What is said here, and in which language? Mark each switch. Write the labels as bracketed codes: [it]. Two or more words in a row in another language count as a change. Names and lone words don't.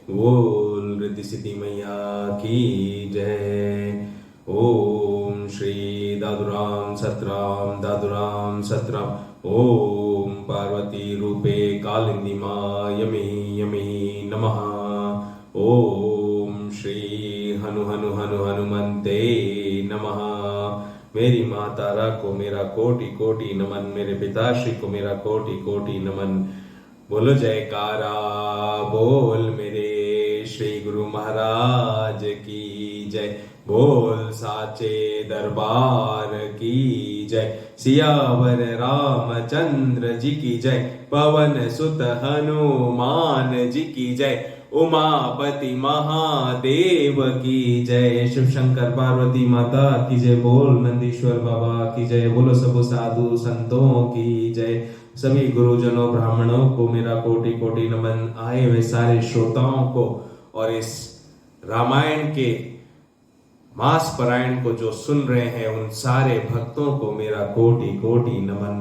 [hi] बोल रिद्धि सिद्धि मैया की जय। [sa] ओम श्री दादुराम सतराम ओम पार्वती रूपे कालिंदी मायमे यमे नमः। ओम श्री हनुमंते नमः। [hi] मेरी माता रा को मेरा कोटि कोटि नमन, मेरे पिताश्री को मेरा कोटि कोटि नमन। बोलो जयकारा बोल मेरे श्री गुरु महाराज की जय। बोल साचे दरबार की जय। सियावर रामचंद्र जी की जय। पवन सुत हनुमान जी की जय। उमापति महादेव की जय। शिव शंकर पार्वती माता की जय। बोल नंदीश्वर बाबा की जय। बोलो सब साधु संतों की जय। सभी गुरुजनों ब्राह्मणों को मेरा कोटि कोटि नमन। आए हुए सारे श्रोताओं को और इस रामायण के मास पारायण को जो सुन रहे हैं उन सारे भक्तों को मेरा कोटि कोटि नमन।